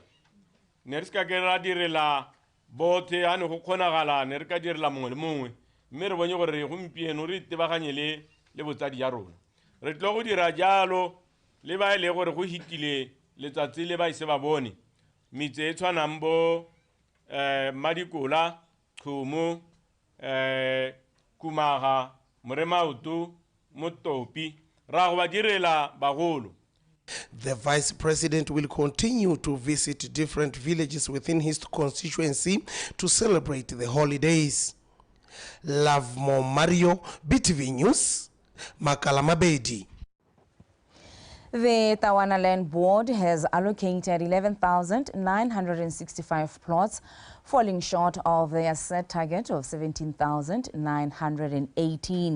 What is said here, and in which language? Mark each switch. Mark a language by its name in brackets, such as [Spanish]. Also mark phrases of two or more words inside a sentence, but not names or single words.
[Tswana] ne re ska ke ra direla bothe ha ne go khonagala ne re ka direla mongwe le mongwe mme re bone gore gompieno re tebaganye le botsadi ya rona re tlo go dira jalo le ba ile gore go hitile letsatsi le ba ise ba bone mitse e tshwanang bo Madikola Khumo Kumaga Moremautu Motopi ra go ba direla bagolo. [English] The Vice President will continue to visit different villages within his constituency to celebrate the holidays. Love more, Mario, BTV News, Makalamabedi. The Tawana Land Board has allocated 11,965 plots, falling short of their set target of 17,918.